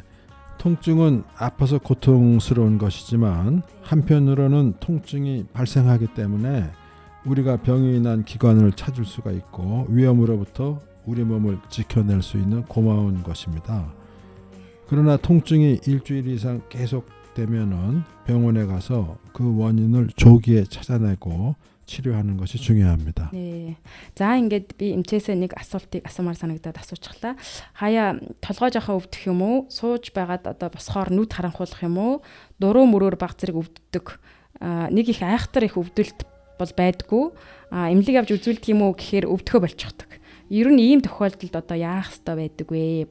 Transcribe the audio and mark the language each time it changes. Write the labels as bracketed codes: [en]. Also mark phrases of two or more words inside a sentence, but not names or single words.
[ko] 통증은 아파서 고통스러운 것이지만 한편으로는 통증이 발생하기 때문에 우리가 병이 난 기관을 찾을 수가 있고 위험으로부터 우리 몸을 지켜낼 수 있는 고마운 것입니다. 그러나 통증이 일주일 이상 계속되면은 병원에 가서 그 원인을 조기에 찾아내고 치료하는 것이 중요합니다. 네. [mn] За ингээд би эмчээсээ нэг асуултыг асуумаар санагдаад асуучихлаа. Хаяа толгой жахаа өвдөх юм уу? Сууж байгаад одоо босхоор нүд харанхуулах юм уу? Дуруу мөрөөр баг зэрэг өвддөг. Нэг их айхтар их өвдөлт бол байдгүй. Эмнэлэг авч үзүүлдэг юм уу гэхээр өвдөхөө болчихдог. Ер нь ийм тохиолдолд одоо яах ёстой байдаг вэ?